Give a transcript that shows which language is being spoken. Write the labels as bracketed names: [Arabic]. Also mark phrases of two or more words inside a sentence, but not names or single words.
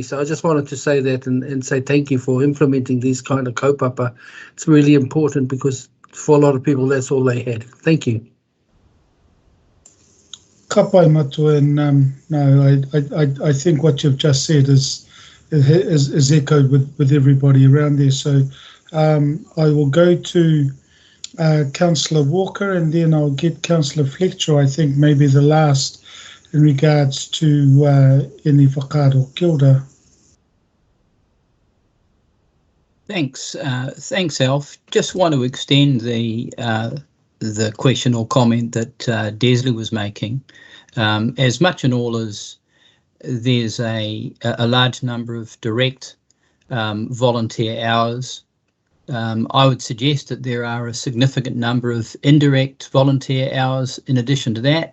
[English] So I just wanted to say that and say thank you for implementing these kind of kaupapa. It's really important because for a lot of people, that's all they had. Thank you. [Māori] Ka pai Matua, [English] and no, I think what you've just said is echoed with everybody around there. So I will go to Councillor Walker, and then I'll get Councillor Fletcher, I think maybe the last in regards to any whakaaro. [Māori] Kia ora. [English] Thanks, Alf. Just want to extend the question or comment that Desley was making. As much and all as there's a large number of direct volunteer hours, I would suggest that there are a significant number of indirect volunteer hours in addition to that.